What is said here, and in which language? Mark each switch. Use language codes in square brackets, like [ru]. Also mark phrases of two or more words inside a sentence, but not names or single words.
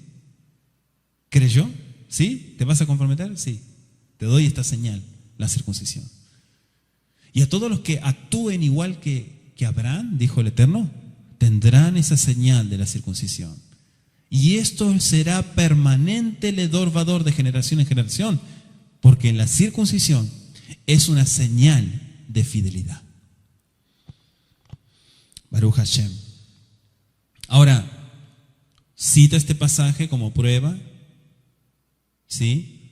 [es] ¿Creyó? ¿Sí? ¿Te vas a comprometer? Sí. Te doy esta señal, la circuncisión. Y a todos los que actúen igual que Abraham, dijo el Eterno, tendrán esa señal de la circuncisión. Y esto será permanente, [he] לדור ודור, [es] de generación en generación, porque la circuncisión es una señal de fidelidad. [he] ברוך השם. [es] Ahora, cita este pasaje como prueba, ¿sí?